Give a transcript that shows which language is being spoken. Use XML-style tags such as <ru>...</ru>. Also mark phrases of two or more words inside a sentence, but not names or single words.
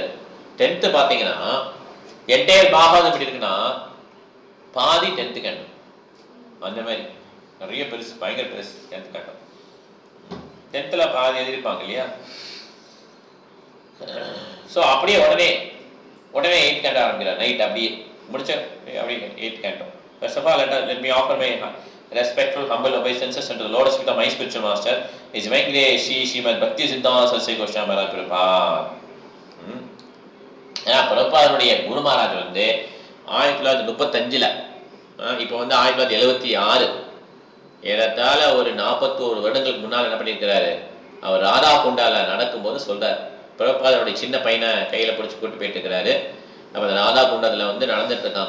<ta>10th பார்த்தீங்கன்னா என்டையர் பாகவதம் எப்படி இருக்குன்னா பாதி</ta> <en>10th canto</en> <ta>அந்த மாதிரி நிறைய பெருசு, பயங்கர பெருசு</ta> <en>10th canto.</en> <ta>10th பாதி எழுதியிருப்பாங்க இல்லையா. ஸோ அப்படியே உடனே</ta> <en>8th canto</en> <ta>ஆரம்பிக்கிறார். நைட் அப்படியே முடிச்ச அப்படியே</ta> <en>8th canto. First of all, let me offer my respectful, humble obeisances unto the Lord's feet of my spiritual master, His Venkatesha Sri Srimad Bhakti Siddhanta Saraswati Goswami Maharaj Prabhupada.</en> <ta>பிரபுபாதனுடைய குரு மகாராஜ் வந்து 1935 இப்போ வந்து 1976 ஏறத்தாழ ஒரு 41 வருடங்களுக்கு முன்னால் என்ன பண்ணியிருக்கிறாரு, அவர் ராதா குண்டால நடக்கும்போது சொல்றார். பிரபுபாதனுடைய சின்ன பையனை கையில் பிடிச்சி கூட்டு போயிட்டு இருக்கிறாரு. அப்போ அந்த ராதா குண்டத்தில் வந்து நடந்துட்டு இருக்கான்.</ta>